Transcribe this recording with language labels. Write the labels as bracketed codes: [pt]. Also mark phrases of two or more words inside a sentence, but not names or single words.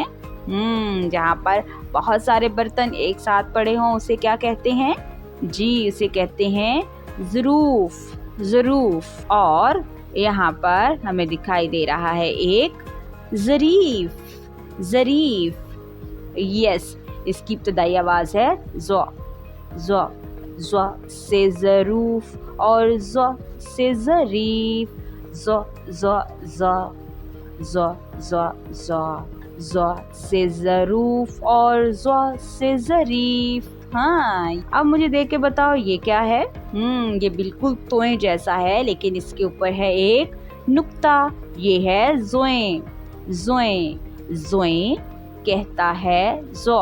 [hi] जहाँ पर बहुत सारे बर्तन एक साथ पड़े हों उसे क्या कहते हैं? जी, उसे कहते हैं ज़रूफ़। ज़रूफ़। और यहाँ पर हमें दिखाई दे रहा है एक ज़रीफ़। ज़रीफ़। यस, इसकी इब्तदाई आवाज़ है ज़। ज़ ज़ से ज़रूफ़ और ज़ से ज़रीफ़। ज़ ज़ ज़ ज़ ज़ ज़ ज़ से ज़रूफ़ और ज़ से ज़रीफ़। हाँ, अब मुझे देख के बताओ ये क्या है? ये बिल्कुल तोएं जैसा है, लेकिन इसके ऊपर है एक नुक्ता। ये है ज़ोएं। ज़ोएं। ज़ोएं कहता है ज़ो।